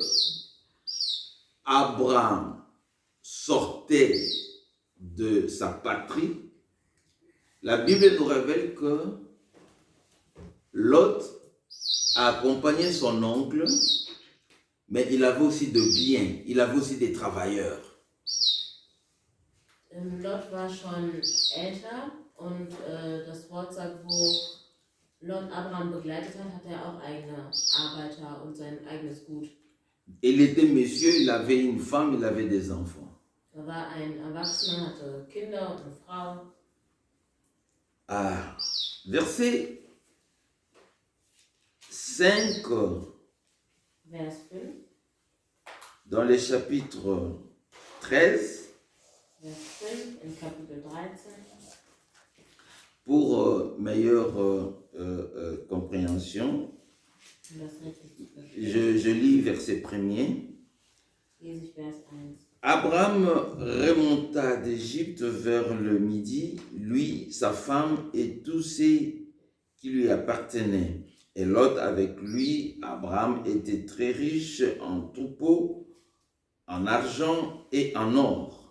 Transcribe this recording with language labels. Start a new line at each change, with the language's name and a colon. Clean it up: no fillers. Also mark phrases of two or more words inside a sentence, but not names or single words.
French: Abraham sortait de sa patrie, la Bible nous révèle que Lot a accompagné son oncle, mais il avait aussi de biens, il avait aussi des travailleurs.
German: Lot war schon älter und das Wort sagt, wo Lot Abraham begleitet hat, hat er auch eigene Arbeiter und sein eigenes Gut.
French: Il était monsieur, il avait une femme, il avait des enfants.
German: Er war ein Erwachsener, hatte Kinder und eine Frau.
French: Ah, verset 5,
German: Vers 5,
French: dans le chapitre 13,
German: Vers 5 in Kapitel 13.
French: pour meilleure compréhension,
German: Um das richtig zu verstehen,
French: je lis verset 1er.
German: lese ich Vers 1.
French: Abraham remonta d'Égypte vers le midi, lui, sa femme et tous ceux qui lui appartenaient. Et Lot avec lui. Abraham était très riche en troupeaux, en argent et en or.